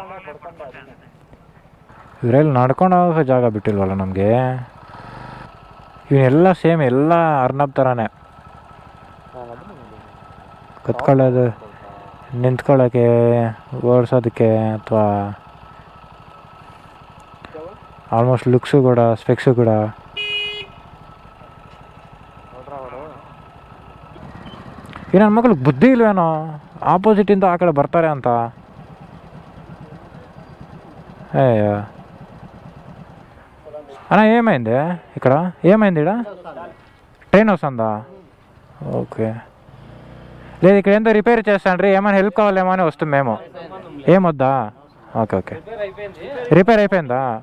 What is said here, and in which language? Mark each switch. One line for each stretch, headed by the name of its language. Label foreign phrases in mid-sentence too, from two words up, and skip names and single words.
Kannada: ಇವರೆಲ್ಲಿ ನಡ್ಕೊಂಡು ಹೋಗೋ ಜಾಗ ಬಿಟ್ಟಿಲ್ವಲ್ಲ ನಮಗೆ ಇವನ್ನೆಲ್ಲ ಸೇಮ್ ಎಲ್ಲ ಅರ್ನಬ್ ಥರನೇ ಕತ್ಕೊಳ್ಳೋದು ನಿಂತ್ಕೊಳ್ಳೋಕ್ಕೆ ಓಡಿಸೋದಕ್ಕೆ ಅಥವಾ ಆಲ್ಮೋಸ್ಟ್ ಲುಕ್ಸು ಕೂಡ ಸ್ಪೆಕ್ಸು ಕೂಡ ಈ ನನ್ನ ಮಕ್ಳಿಗೆ ಬುದ್ಧಿ ಇಲ್ವೇನೋ, ಆಪೋಸಿಟಿಂದ ಆ ಕಡೆ ಬರ್ತಾರೆ ಅಂತ.
Telugu: అన్నా ఏమైంది ఇక్కడ? ఏమైంది ఇక్కడ? ట్రైన్ వస్తుందా? ఓకే. లేదు ఇక్కడ ఏందో రిపేర్ చేస్తాండ్రి, ఏమైనా హెల్ప్ కావాలేమో అని వస్తాం మేము. ఏమొద్దా?
English: okay okay.
Telugu: రిపేర్ అయిపోయిందా?